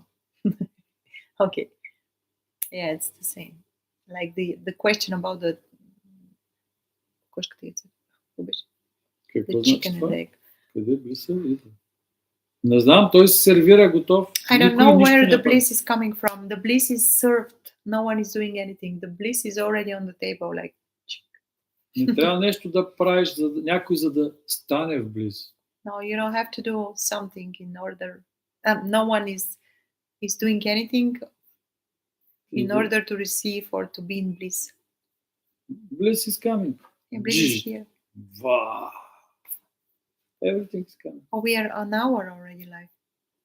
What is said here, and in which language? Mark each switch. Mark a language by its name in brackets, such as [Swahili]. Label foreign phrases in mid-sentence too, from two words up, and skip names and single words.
[English] Okay. Yeah, it's the same. Like the question about the chicken and egg. [Bulgarian] Къде блиса идва? Не знам, той се сервира готов. [English] I don't know where the bliss is coming from. The bliss is served. No one is doing anything. The bliss is already on the table. Like. [Bulgarian] Не трябва нещо да правиш някой, за да стане в близ. [English] No, you don't have to do something in order. No one is doing anything in order to receive or to be in bliss. Bliss is coming. Yeah, bliss is here. Wow. Everything is coming. Oh, we are on our already life.